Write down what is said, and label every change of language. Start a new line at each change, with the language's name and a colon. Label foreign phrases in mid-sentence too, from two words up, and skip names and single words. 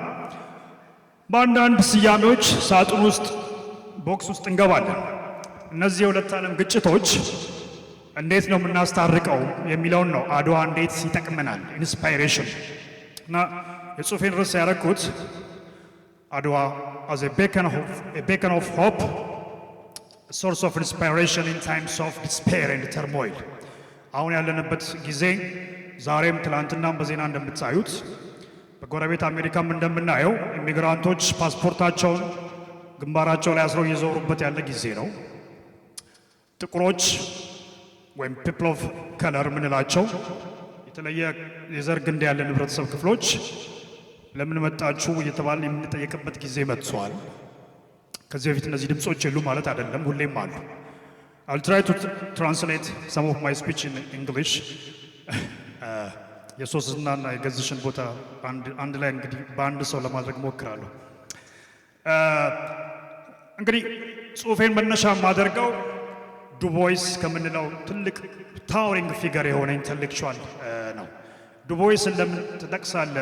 Amharic: በአንዳንድ ስያሜዎች ሳጥን ውስጥ ቦክስ ውስጥ እንገባለን። እነዚህ የሁለት ዓለም ግጭቶች እንዴት ነው የምናስታርቀው የሚለውን ነው አድዋ እንዴት ይጠቅመናል ኢንስፓይሬሽን እና የጽሑፌን ርዕስ ያደረኩት አድዋ
English: as a beacon of hope, a source of inspiration in times of despair and turmoil።
Amharic: አሁን ያለንበት ጊዜ ዛሬም ትላንትናም በዜና እንደምታዩት በጎረቤት አሜሪካም እንደምናየው ኢሚግራንቶች ፓስፖርታቸውን ግንባራቸው ላይ አስረው እየዞሩበት ያለ ጊዜ ነው። ጥቁሮች ወይም
English: people of color
Amharic: ምንላቸው የተለየ የዘር ግንድ ያለን ህብረተሰብ ክፍሎች ለምን መጣችሁ እየተባልን የምንጠየቅበት ጊዜ መጥቷል። ከዚህ በፊት እነዚህ ድምጾች የሉ ማለት አይደለም፣ ሁሌም አሉ።
English: I'll try to translate some of my speech in English።
Amharic: የሶስናና የገዝሽን ቦታ አንድ ላይ እንግዲህ በአንድ ሰው ለማድረግ ሞክራለሁ። እንግዲህ ጽሑፌን መነሻ የማደርገው ዱቦይስ ከምንለው ትልቅ
English: towering figure
Amharic: የሆነ ኢንተሌክቹዋል ነው። ዱቦይስን ለምን ትጠቅሳለህ?